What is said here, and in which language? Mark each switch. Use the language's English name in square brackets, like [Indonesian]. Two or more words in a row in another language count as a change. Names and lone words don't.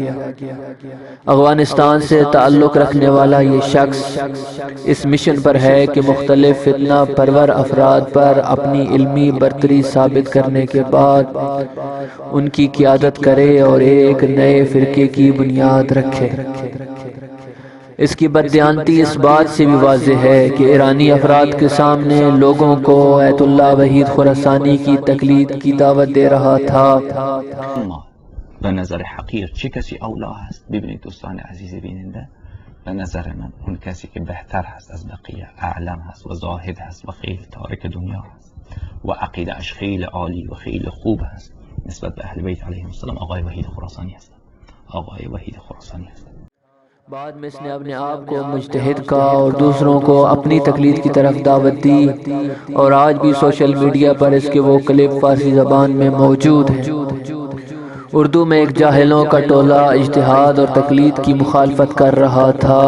[Urdu] افغانستان سے تعلق رکھنے والا یہ شخص اس مشن پر ہے کہ مختلف فتنہ پرور افراد پر اپنی علمی برتری ثابت کرنے کے بعد ان کی قیادت کرے اور ایک نئے فرقے کی بنیاد رکھے۔ اس کی بددیانتی اس بات سے بھی واضح ہے کہ ایرانی افراد کے سامنے لوگوں کو ایت اللہ وحید خراسانی کی تقلید کی دعوت دے رہا تھا۔ [Persian] به نظر حقیر چه کسی اولا هست؟ ببینید دوستان عزیز بیننده، به نظر من اون کسی که بهتر هست از بقیه، اعلم هست و زاهد هست و خیلی تارک دنیا هست و عقیده اش خیلی عالی و خیلی خوب هست نسبت به اهل بیت [Arabic] علیهم السلام، [Persian] آقای وحید خراسانی هست. آقای وحید خراسانی هست. [Urdu] بعد میں اس نے اپنے آپ کو مجتہد کا اور دوسروں کو اپنی تقلید کی طرف دعوت دی، اور آج بھی [English] social media [Urdu] پر اس کے وہ کلپ فارسی زبان میں موجود ہیں۔ اردو میں ایک جاہلوں کا ٹولہ اجتہاد اور تقلید کی مخالفت کر رہا تھا۔